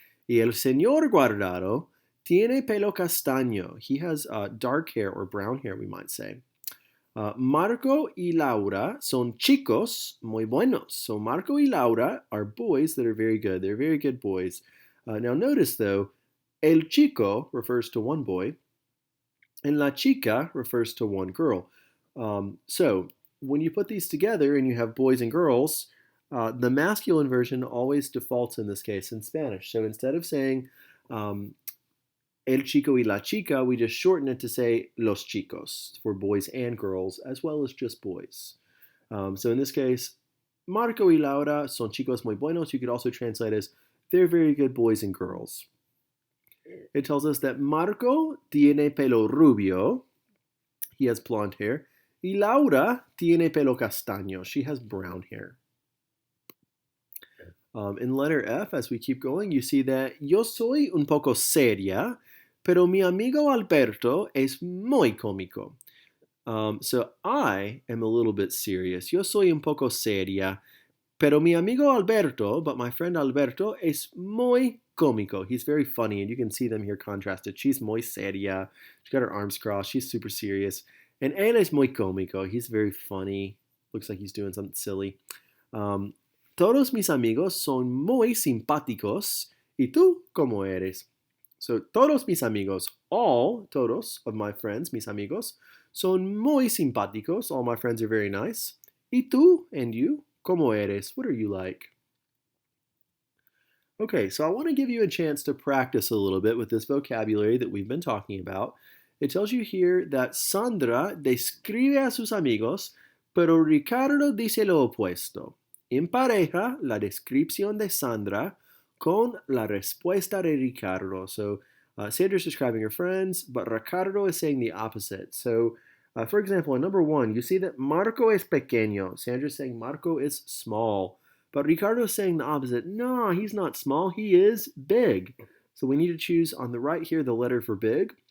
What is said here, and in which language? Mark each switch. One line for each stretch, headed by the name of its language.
Spanish: Y el Señor Guardado tiene pelo castaño.
English: He has dark hair or brown hair, we might say.
Spanish: Marco y Laura son chicos muy buenos.
English: So Marco y Laura are boys that are very good. They're very good boys. Now notice though, el chico refers to one boy, and la chica refers to one girl. So when you put these together and you have boys and girls, the masculine version always defaults in this case in Spanish. So instead of saying el chico y la chica, we just shorten it to say los chicos for boys and girls, as well as just boys. So in this case,
Spanish: Marco y Laura son chicos muy buenos.
English: You could also translate as they're very good boys and girls. It tells us that
Spanish: Marco tiene pelo rubio.
English: He has blonde hair.
Spanish: Y Laura tiene pelo castaño.
English: She has brown hair. In letter F, as we keep going, you see that
Spanish: yo soy un poco seria, pero mi amigo Alberto es muy cómico.
English: So I am a little bit serious.
Spanish: Yo soy un poco seria, pero mi amigo Alberto,
English: but my friend Alberto,
Spanish: es muy cómico.
English: He's very funny, and you can see them here contrasted. She's
Spanish: muy seria.
English: She's got her arms crossed. She's super serious. And
Spanish: él es muy cómico.
English: He's very funny. Looks like he's doing something silly.
Spanish: Todos mis amigos son muy simpáticos. ¿Y tú cómo eres? So, todos mis amigos, all, todos
English: of my friends,
Spanish: mis amigos, son muy simpáticos.
English: All my friends are very nice.
Spanish: ¿Y tú,
English: and you,
Spanish: cómo eres?
English: What are you like? Okay, so I want to give you a chance to practice a little bit with this vocabulary that we've been talking about. It tells you here that
Spanish: Sandra describe a sus amigos, pero Ricardo dice lo opuesto. Empareja la descripción de Sandra con la respuesta de Ricardo.
English: So Sandra's describing her friends, but Ricardo is saying the opposite. So for example, in number 1, you see that
Spanish: Marco es pequeño.
English: Sandra's saying Marco is small. But Ricardo is saying the opposite. No, he's not small. He is big. So we need to choose on the right here the letter for big.